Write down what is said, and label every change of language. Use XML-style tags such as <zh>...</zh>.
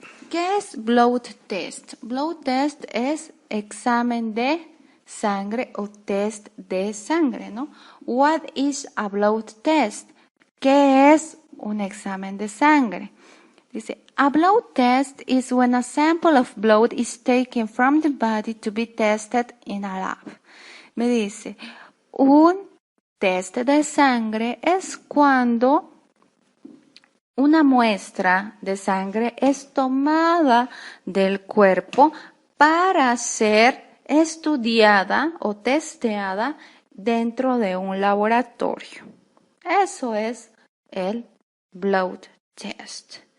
<es>¿Qué es blood test? Blood test es examen de sangre o test de sangre, ¿no?</es> <en>What is a blood test?</en> <es>¿Qué es un examen de sangre?</es> <en>Dice, a blood test is when a sample of blood is taken from the body to be tested in a lab.</en> <es>Me dice, un test de sangre es cuando una muestra de sangre es tomada del cuerpo para ser estudiada o testeada dentro de un laboratorio. Eso es el blood test.</es>